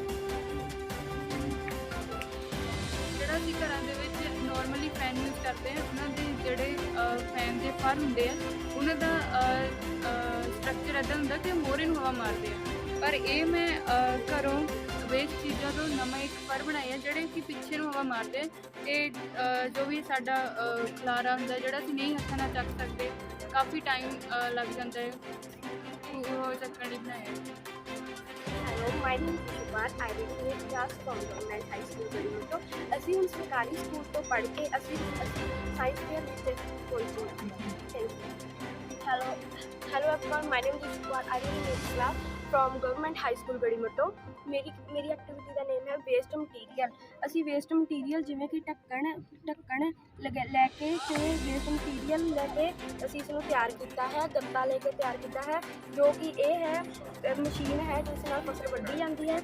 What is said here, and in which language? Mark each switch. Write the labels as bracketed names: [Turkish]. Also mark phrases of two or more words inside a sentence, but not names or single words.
[Punjabi] ਜਿਹੜਾ ਅਸੀਂ ਘਰਾਂ ਦੇ ਵਿੱਚ [English] normally fan use [Punjabi] ਕਰਦੇ ਹਾਂ, ਉਹਨਾਂ ਦੇ ਜਿਹੜੇ ਫੈਨ ਦੇ ਫਰ ਹੁੰਦੇ ਆ ਉਹਨਾਂ ਦਾ ਸਟਰਕਚਰ ਇੱਦਾਂ ਹੁੰਦਾ ਕਿ ਮੋਹਰੇ ਨੂੰ ਹਵਾ ਮਾਰਦੇ ਆ, ਪਰ ਇਹ ਮੈਂ ਘਰੋਂ ਵੇਸਟ ਚੀਜ਼ਾਂ ਤੋਂ ਨਵਾਂ ਇੱਕ ਫਰ ਬਣਾਇਆ ਜਿਹੜੇ ਕਿ ਪਿੱਛੇ ਨੂੰ ਹਵਾ ਮਾਰਦੇ ਆ। ਇਹ ਜੋ ਵੀ ਸਾਡਾ ਖਲਾਰਾ ਹੁੰਦਾ ਜਿਹੜਾ ਅਸੀਂ ਨਹੀਂ ਹੱਥਾਂ ਨਾਲ ਚੱਕ ਸਕਦੇ, ਕਾਫੀ ਟਾਈਮ ਲੱਗ ਜਾਂਦਾ ਹੈ, ਉਹ ਚੱਕਣ ਲਈ ਬਣਾਇਆ। [English] Hello, my name is Shubhar. I graduated class from Government High School, Garimoto. [Punjabi] ਅਸੀਂ ਹੁਣ ਸਰਕਾਰੀ ਸਕੂਲ ਤੋਂ ਪੜ੍ਹ ਕੇ ਅਸੀਂ [English] science fair [Punjabi] ਵਿੱਚ ਪਹੁੰਚੇ ਹਾਂ। [English] Thank you. Hello everyone, my name is Shubhar. I graduated class from Government High School, Garimoto. [Punjabi] ਮੇਰੀ ਐਕਟੀਵਿਟੀ ਦਾ ਨੇਮ ਹੈ [English] waste material. [Punjabi] ਅਸੀਂ [English] waste material [Punjabi] ਜਿਵੇਂ ਕਿ ਢੱਕਣ ਲੈ ਕੇ ਤੇ [English] waste material [Punjabi] ਲੈ ਕੇ ਅਸੀਂ ਇਸ ਨੂੰ ਤਿਆਰ ਕੀਤਾ ਹੈ, ਗੱਤਾ ਲੈ ਕੇ ਤਿਆਰ ਕੀਤਾ ਹੈ, ਜੋ ਕਿ ਇਹ ਹੈ ਮਸ਼ੀਨ ਹੈ ਜਿਸ ਨਾਲ ਫਸਲ ਵੱਢੀ ਜਾਂਦੀ ਹੈ।